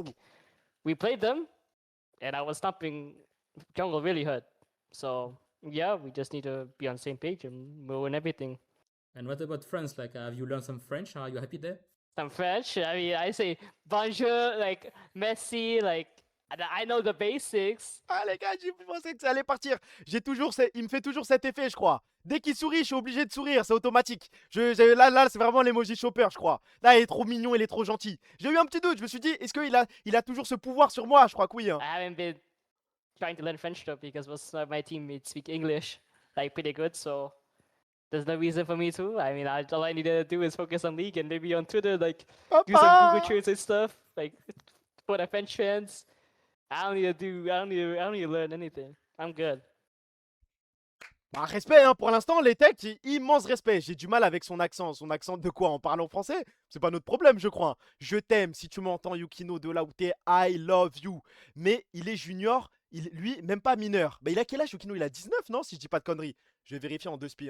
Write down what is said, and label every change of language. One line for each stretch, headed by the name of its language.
English: Like, we played them, and I was stopping jungle really hurt. So, yeah, we just need to be on the same page and we'll win everything. And what about France? Like, have you learned some French? Are you happy there? Some French? I mean, I say bonjour, like, merci, like, I know the basics.
French: Ah les gars, j'ai pensé que ça allait partir. Il me fait toujours cet effet, je crois. Dès qu'il sourit, je suis obligé de sourire, c'est automatique. Là, c'est vraiment l'emoji chopper, je crois. Là, il est trop mignon, il est trop gentil. J'ai eu un petit doute, je me suis dit, est-ce qu'il a toujours ce pouvoir sur moi? Je crois que oui. Hein.
English: I haven't been trying to learn French though because most of my teammates speak English, like, pretty good, so there's no reason for me to. I mean, all I need to do is focus on League and maybe on Twitter, like, do some Google Translate stuff, like, for the French fans. I don't need to learn anything. I'm good.
French: Bah, respect, hein. Pour l'instant, les techs, immense respect. J'ai du mal avec son accent. Son accent de quoi? En parlant français? C'est pas notre problème, je crois. Je t'aime, si tu m'entends, Yukino, de là où t'es,
English: I love you.
French: Mais il est junior, lui, même pas mineur. Bah, il a quel âge, Yukino? Il a 19, non? Si je dis pas de conneries. Je vais vérifier en 2 spies.